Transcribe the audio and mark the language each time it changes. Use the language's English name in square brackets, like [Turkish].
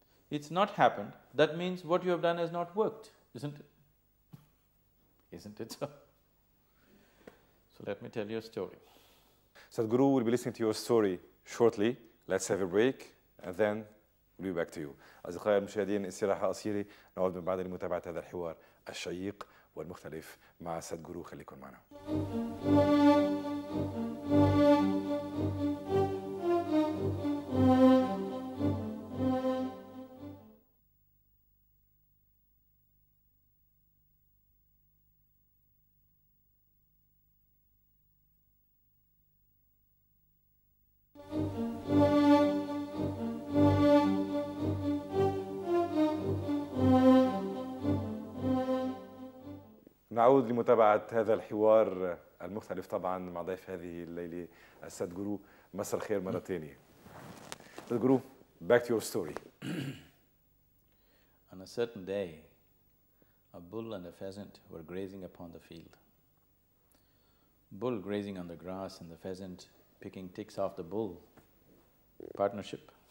[English] It's not happened, that means what you have done has not worked, isn't it? Isn't it so? So let me tell you a story. Sadguru will be listening to your story shortly. Let's have a break and then we'll be back to you. [Arabic] أصدقائي المشاهدين، استراحة قصيرة، نعود من بعد لمتابعة هذا الحوار الشيق والمختلف مع سادجورو. خليكم معنا. نعود لمتابعة هذا الحوار المختلف طبعا مع ضيف هذه الليلة السادجورو. مساء الخير مرة ثانية. [English] Sadguru, back to your story. On a certain day, a bull and a pheasant were grazing upon the field. bull grazing on the grass and the pheasant picking ticks off the bull. Partnership.